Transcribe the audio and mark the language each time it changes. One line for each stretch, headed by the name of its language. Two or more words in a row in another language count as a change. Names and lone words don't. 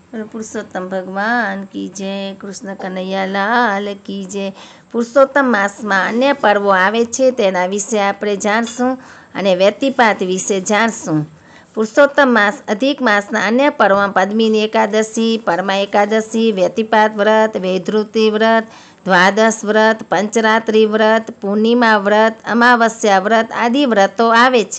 Hindi: पुरुषोत्तम भगवान की जय। कृष्ण कन्हैया लाल की जय।
Gujarati: પુરુષોત્તમ માસમાં અન્ય પર્વો આવે છે તેના વિશે આપણે જાણશું અને વ્યતિપાત વિશે જાણશું। પુરુષોત્તમ માસ અધિક માસના અન્ય પર્વમાં પદ્મિની એકાદશી, પરમા એકાદશી, વ્યતિપાત વ્રત, વૈધૃતિ વ્રત, દ્વાદશ વ્રત, પંચરાત્રિ વ્રત, પૂર્ણિમા વ્રત, અમાવસ્યા વ્રત આદિ વ્રતો આવે છે।